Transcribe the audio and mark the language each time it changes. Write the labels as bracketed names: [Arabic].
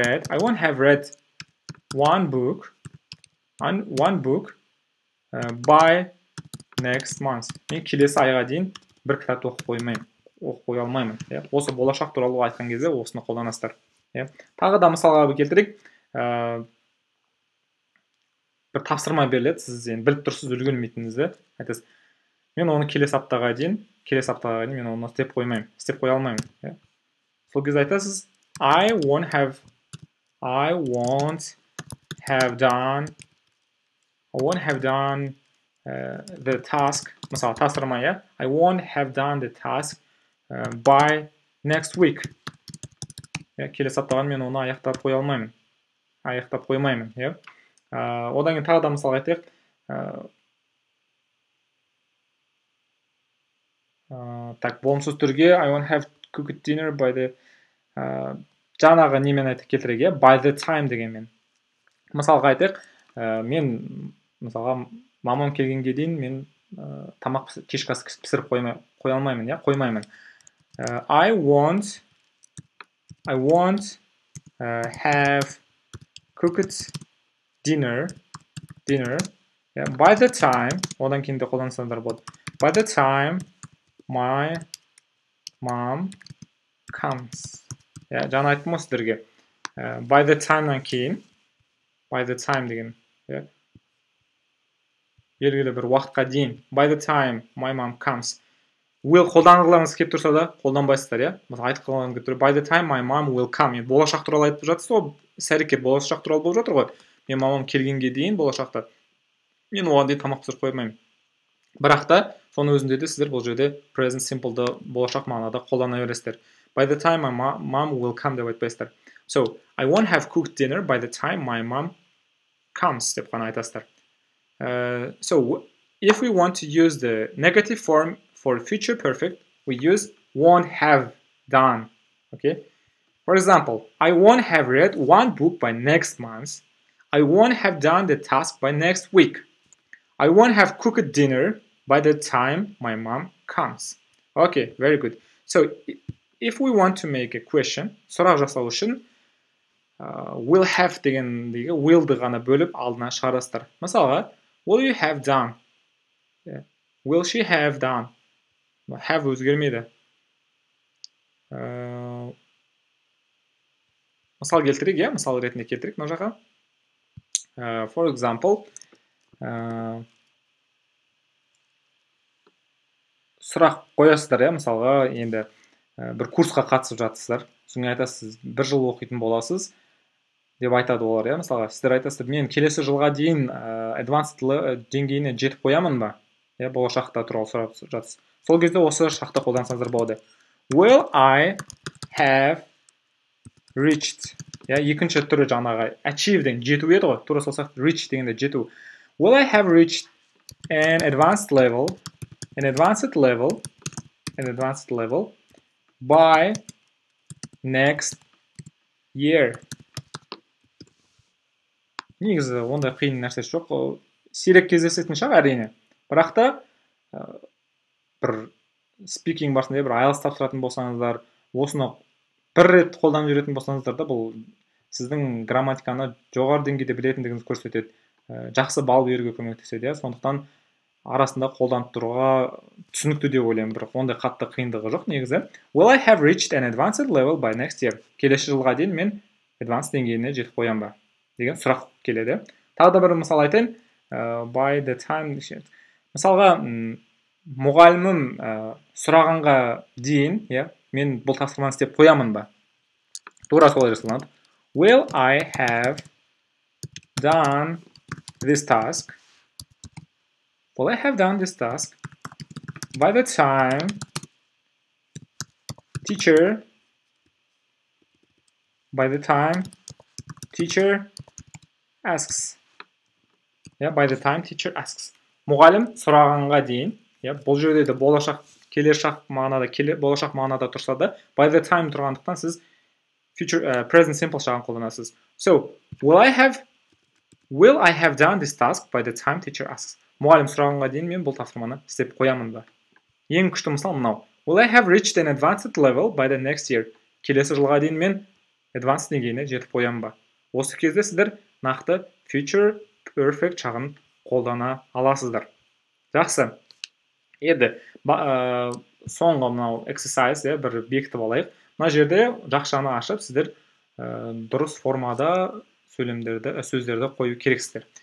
[English] I won't have read one book by next month. [Kazakh] Мен келесі айға дейін бір кітап оқып қоя алмаймын. Осы болашақ туралы айтқан кезде осыны қолданасыздар. Тағы да мысалға келтірейік. Бір тапсырма беріледі, сіз біліп тұрсыз үлгермейтініңізді. Айтасыз, мен оны келесі аптаға дейін мен оны істеп қоя алмаймын. Сол кезде айтасыз, [English] I won't have done the task. [Kazakh] Мысалы, тапсырма, [English] I won't have done the task by next week. [Kazakh] Келесі аптаға мен оны аяқтап қоймаймын. Одан кейін тағы да мысал айтайық. Так, болымсыз түрге [English] I won't have cooked dinner by the [Kazakh] жаңағы немен айтып келтірейік, [English] by the time [Kazakh] дегенмен. Мысалға айтайық, мен мысалға мамам келгенге дейін мен тамақ кешкі ас пісіріп қоймаймын. [English] I won't have cooked dinner by the time, [Kazakh] одан кейін де қолдансаңдар болады. [English] By the time my mom comes. [Kazakh] Жаңа айттым ғой сіздерге. By the time'нан кейін, [English] by the time [Kazakh] деген, белгілі бір уақытқа дейін. [English] By the time my mom comes. [Kazakh] Will қолданғыларыңыз келіп тұрса да қолданбайсыздар, айтып қалғаныңыз келіп тұр. [English] By the time my mom will come. [Kazakh] Болашақ туралы айтып жатсыз ғой, іс-әрекет болашақ туралы болып жатыр ғой. Мен мамам келгенге дейін болашақта мен оған дейін тамақ пісіріп қоймаймын. Бірақ та соның өзінде де сіздер бұл жерде present simple'ды болашақ мағынада қолдана бересіздер. [English] By the time my mom will come [Kazakh] деп айтпайсыздар. [English] So, I won't have cooked dinner by the time my mom comes [Kazakh] деп қана айтасыздар. [English] So, if we want to use the negative form for future perfect, we use won't have done. Okay? For example, I won't have read one book by next month. I won't have done the task by next week. I won't have cooked dinner by the time my mom comes. Okay, very good. So, if we want to make a question, [Kazakh] сұрақ жасау үшін will have дегендегі will'ды ғана бөліп алдына шығарасыздар. Мысалға, [English] will you have done? Will she have done? [Kazakh] Have өзгермейді. Мысал келтірейік, мысал ретінде келтірейік мына жаққа. [English] For example, [Kazakh] сұрақ қоясыздар, мысалға, енді бір курсқа қатысып жатсыздар. Соңын айтасыз, бір жыл оқитын боласыз деп айтады олар, мысалға. Сіздер айтасыздар, мен келесі жылға дейін advanced деңгейіне жетіп қоямын ба? Болашақта туралы сұрап жатсыз. Сол кезде осы шақты қолдансаңыздар болады. [English] Will I have reached? [Kazakh] Екінші түрі жаңағы achieve деген жету еді ғой. Тура сол сияқты reach дегенде жету. [English] Will I have reached an advanced level by next year? [Kazakh] Негізі ондай қиын нәрсесі жоқ. Сирек кездесетін шығар әрине. Бірақ та бір speaking барысында бір IELTS тапсыратын болсаңыздар, осыны бір рет қолданып жүретін болсаңыздар да, бұл сіздің грамматиканы жоғары деңгейде білетіндігіңізді көрсетеді. Жақсы балл беруге көмектеседі. Сондықтан арасында қолданып тұруға түсінікті деп ойлаймын, бірақ ондай қатты қиындығы жоқ негізі. [English] Will I have reached an advanced level by next year? [Kazakh] Келесі жылға дейін мен advanced деңгейіне жетіп қоям ба деген сұрақ келеді. Тағы да бір мысал айтайын. [English] By the time, [Kazakh] мысалға мұғалімім сұрағанға дейін, мен бұл тапсырманы істеп қоямын ба? Тура солай жасалынады. [English] Will I have done this task? Will I have done this task by the time teacher asks? By the time teacher asks. [Kazakh] Мұғалім сұрағанға дейін, бұл жерде де болашақ, болашақ мағынада тұрса да, by the time тұрғандықтан сіз present simple шағын қолданасыз. [English] So, will I have done this task by the time teacher asks? [Kazakh] Мұғалім сұрағанға дейін мен бұл тапсырманы істеп қоямын ба? Ең күшті мысал мынау. [English] Will I have reached an advanced level by the next year? [Kazakh] Келесі жылға дейін мен advanced деңгейіне жетіп қоямын ба? Осы кезде сіздер нақты future perfect шағын қолдана аласыздар. Жақсы. Еді, соңғы мынау exercise бір бекітіп алайық. Мына жерде жақшаны ашып, сіздер дұрыс формада сөздерді қою керексіздер.